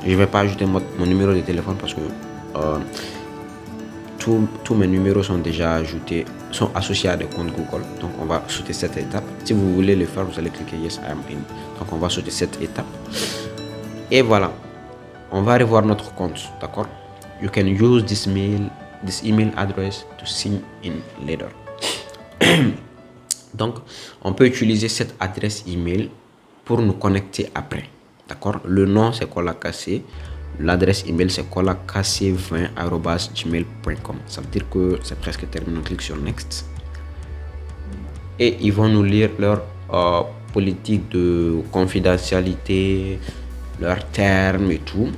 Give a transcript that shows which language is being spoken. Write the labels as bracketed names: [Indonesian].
[French] Je vais pas ajouter mon numéro de téléphone parce que tous mes numéros sont déjà ajoutés, sont associés à des comptes Google. Donc on va sauter cette étape. Si vous voulez le faire, vous allez cliquer [English] Yes I am in. [French] Donc on va sauter cette étape. Et voilà, on va revoir notre compte. D'accord? [English] You can use this email address to sign in later. [French] Donc on peut utiliser cette adresse email pour nous connecter après. D'accord? Le nom c'est kolakc. L'adresse email c'est kolakc20@gmail.com. Ça veut dire que c'est presque terminé. On clique sur Next. Et ils vont nous lire leur politique de confidentialité, leurs termes et tout.